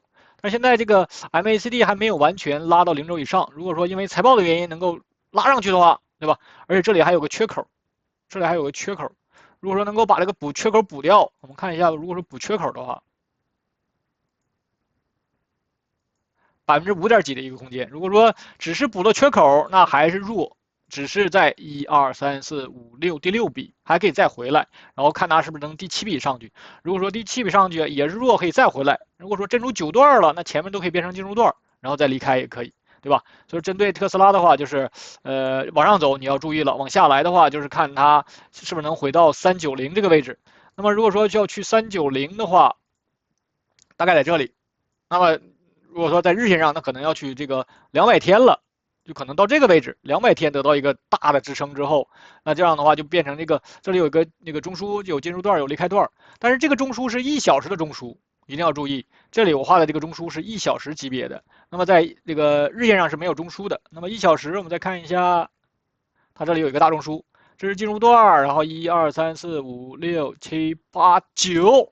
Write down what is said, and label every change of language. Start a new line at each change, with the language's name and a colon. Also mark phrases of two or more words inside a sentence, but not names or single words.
Chinese: 但現在這個 MACD 還沒有完全拉到0軸以上，如果說因為財報的原因能夠拉上去的話，對吧？而且這裡還有個缺口，這裡還有個缺口，如果說能夠把這個缺口補掉，我們看一下，如果說補缺口的話， 5%幾的一個空間。如果說只是補了缺口，那還是弱，只是在1、2、3、4、5、6第6筆還可以再回來，然後看它是不是能第7筆上去。如果說第7筆上去也是弱，可以再回来。如果说震出9段了，那前面都可以变成进入段，然后再離開也可以，对吧？所以針對特斯拉的話，就是往上走你要注意了，往下來的話就是看它是不是能回到390這個位置。那麼如果說就要去390的話，大概在這裡。那麼如果說在日線上，那可能要去这个200天了，就可能到这個位置，200天得到一個大的支撐之後，那這樣的話就變成這個這裡有一個那個中樞，有進入段有離開段，但是這個中樞是1小時的中樞，一定要注意，這裡我畫的這個中樞是1小時級別的，那麼在這個日線上是沒有中樞的。那麼1小時我們再看一下，它這裡有一個大中樞，這是進入段，然後1、2、3、4、5、6、7、8、9。